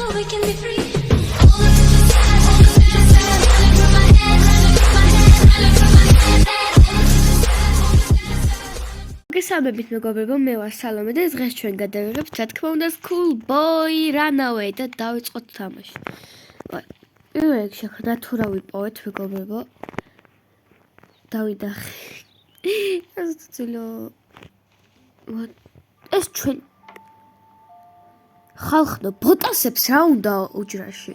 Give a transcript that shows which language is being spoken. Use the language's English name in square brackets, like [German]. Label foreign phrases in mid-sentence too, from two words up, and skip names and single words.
[English] we can be free. All the feels sad, all the feels sad, running through my head, running through my head, running through my head. All the feels sad, all the feels sad. [Georgian] გესალმებით მეგობრებო, მე ვარ სალომე და დღეს ჩვენ გადავიღებთ, რა თქმა უნდა, School Boy Runaway და დავიწყოთ თამაში. პირველ რიგში თუ რა ვიპოვეთ მეგობრებო? დავიდახე. ეს ჩვენ ხალხო ბოტასებს რა უნდა უჯრაში?